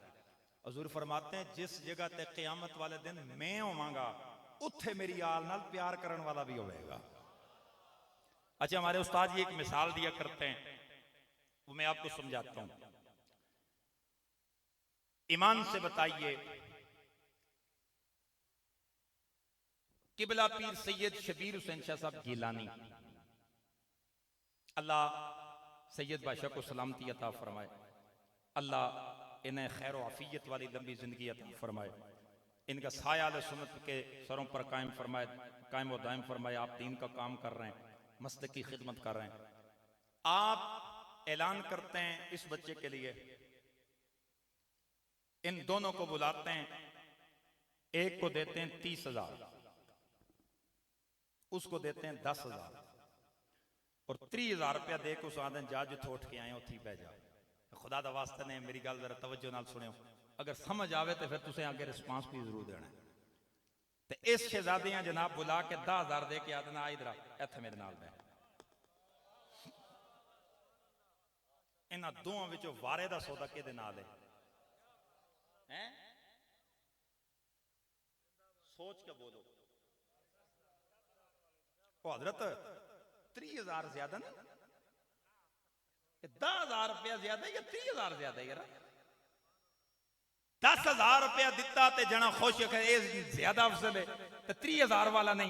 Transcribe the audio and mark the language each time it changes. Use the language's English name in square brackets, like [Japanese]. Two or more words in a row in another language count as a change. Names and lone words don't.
[Urdu] حضور فرماتے ہیں, [Punjabi] جس جگہ تے قیامت والے دن میں ہوواں گا، اوتھے میری آل نال [Urdu] پیار کرنے والا بھی ہوگا. اچھا، ہمارے استاد جی ایک مثال دیا کرتے ہیں، وہ میں آپ کو سمجھاتا ہوں. ایمان سے بتائیے، قبلہ پیر سید شبیر حسین شاہ صاحب گیلانی، اللہ سید بادشاہ کو سلامتی عطا فرمائے، اللہ انہیں خیر و عافیت والی لمبی زندگی عطا فرمائے، ان کا سایہ اہلِ سنت کے سروں پر قائم فرمائے، قائم و دائم فرمائے. آپ دین کا کام کر رہے ہیں، مسجد کی خدمت کر رہے ہیں، آپ اعلان کرتے ہیں اس بچے کے لیے، ان دونوں کو بلاتے ہیں، ایک کو دیتے ہیں 30,000، اس کو دیتے ہیں 10,000 اور 30,000 روپیہ دے کے اس آدمی [Punjabi] جا جتھے اٹھ کے آئے اٹھی بہہ جا. خدا دا واسطے نے میری گل ذرا توجہ نال سنیو، اگر سمجھ آوے تو فیر تسیں اگے ریسپانس بھی ضرور دینا ہے. تو اس شہزادیاں جناب بلا کے 10,000 دے کے آدنا آ ادھر ایتھے میرے نال بیٹھ. انہاں دوواں وچوں وارے دا سودا کہدے نال ہے? [Urdu] سوچ کے بولو. او حضرت 30,000 زیادہ نہیں، 10,000 روپیہ زیادہ یا 30,000 زیادہ یار? [Punjabi] 10,000 روپیہ دتا تے جنا خوش ہے، زیادہ افضل ہے، تو 30,000 والا نہیں.